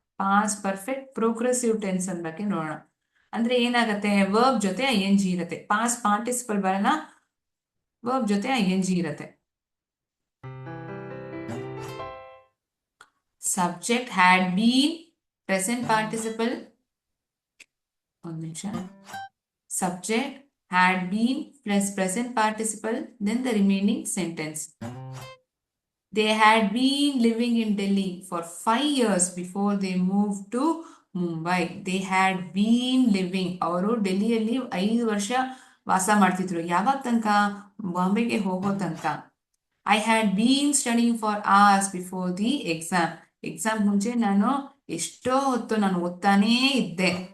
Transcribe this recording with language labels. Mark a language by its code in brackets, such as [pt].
[kn] Past perfect progressive tense ಅನ್ನ ಬಗ್ಗೆ ನೋಡೋಣ. ಅಂದ್ರೆ ಏನಾಗತ್ತೆ? ವರ್ಬ್ ಜೊತೆ ING ಇರತ್ತೆ. ಪಾಸ್ಟ್ ಪಾರ್ಟಿಸಿಪಲ್ ಬರಲ್ಲ, ವರ್ಬ್ ಜೊತೆ ING ಇರತ್ತೆ. [en] Subject had been, present participle. [kn] ಒಂದು ನಿಮಿಷ. [en] Subject had been plus present participle, then the remaining sentence. They had been living in Delhi for 5 years before they moved to Mumbai. They had been living. [kn] ಅವರು ಡೆಲ್ಲಿಯಲ್ಲಿ 5 ವರ್ಷ ವಾಸ ಮಾಡ್ತಿದ್ರು. ಯಾವಾಗ ತನಕ? ಬಾಂಬೆಗೆ ಹೋಗೋ ತನಕ. [en] I had been studying for hours before the exam. [kn] Exam ಮುಂಚೆ ನಾನು ಎಷ್ಟೋ ಹೊತ್ತು ನಾನು ಓದ್ತಾನೇ ಇದ್ದೆ.